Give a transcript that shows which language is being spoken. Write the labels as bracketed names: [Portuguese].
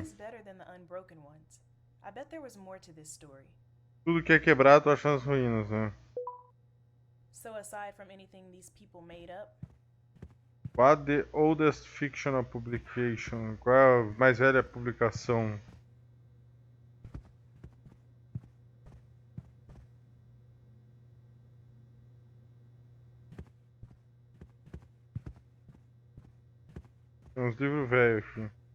[English] this better than the unbroken ones. I bet there was more to this story. [Portuguese] Tudo que é quebrado tu acha nas ruínas, né? [English] So aside from anything these people made up, What the oldest fictional publication? [Portuguese] Qual é a mais velha publicação? Tem uns livros velhos aqui.